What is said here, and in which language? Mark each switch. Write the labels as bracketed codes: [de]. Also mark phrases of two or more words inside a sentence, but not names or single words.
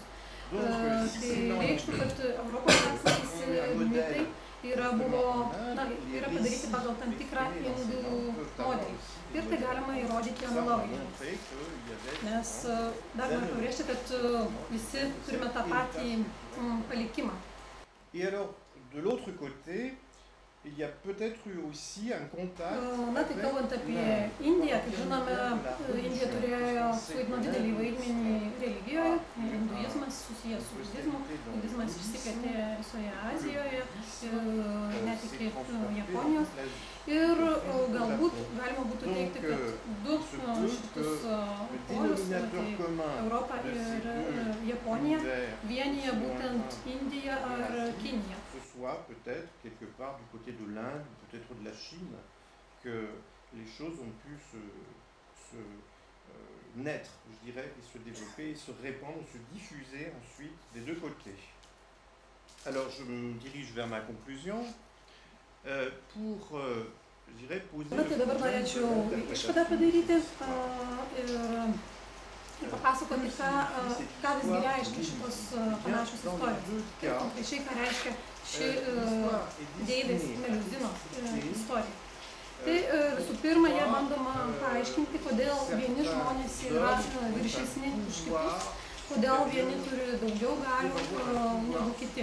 [lt] Tai reikštų, kad Europoje esantys mitai yra padaryti pagal tam tikrą indų modelį. Ir tai galima įrodyti analogiją. Nes dar noriu pabrėžti, kad visi turime tą patį palikimą. [fr] Et alors, de l'autre côté, il y a peut-être eu aussi un contact. [lt] Na, tai kalbant apie Indiją, kaip žinome, Indija turėjo suvaidino didelį vaidmenį religijoje, hinduizmas susijęs su budizmu, budizmas išsiplėtė visoje Azijoje, net iki Japonijos. Ir galbūt galima būtų teigti, kad du šitus polius, tai Europą ir Japoniją, vienyje būtent Indiją ar Kiniją. [fr] Soit peut-être quelque part du côté de l'Inde, peut-être de la Chine, que les choses ont pu se naître, je dirais, et se développer, et se répandre, se diffuser ensuite des deux côtés. Alors je me dirige vers ma conclusion pour, je dirais, poser... [lt] Tai dabar norėčiau išvadą padaryti ir papasakoti, ką visgi reiškia šitos panašios istorijos. Konkrečiai, ką reiškia ši Deivės Meliuzinos istorija. Tai visų pirma, jie bandoma paaiškinti, kodėl vieni žmonės yra viršesni už kitus, kodėl vieni turi daugiau galių negu kiti.